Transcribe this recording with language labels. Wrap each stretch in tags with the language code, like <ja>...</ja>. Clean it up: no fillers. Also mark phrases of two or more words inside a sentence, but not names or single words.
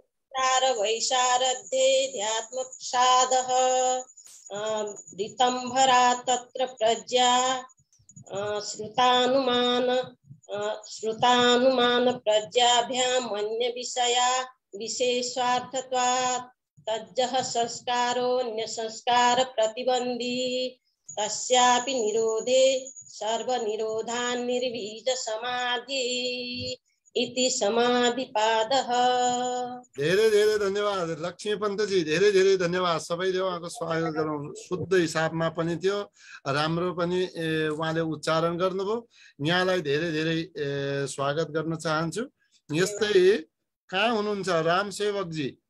<sa>वैशारद्येऽध्यात्मप्रसादः ऋतंभरा तत्र प्रज्ञा श्रुतानुमान प्रज्ञाभ्याम् अन्य विषया विशेषार्थत्वात् तज्जः संस्कारोऽन्य संस्कार प्रतिबंधी तस्यापि निरोधे सर्वनिरोधान् निर्वीज समाधि इति समाधिपादः।</sa> <ne>धेरै धेरै धन्यवाद लक्ष्मी पन्तजी, धेरै धेरै धन्यवाद। सबैले उहाँको स्वागत गरौँ। शुद्ध हिसाबमा पनि थियो, राम्रो पनि उहाँले उच्चारण गर्नुभयो। यहाँलाई धेरै धेरै स्वागत गर्न चाहन्छु। यस्तै कहाँ हुनुहुन्छ रामसेवकजी?</ne>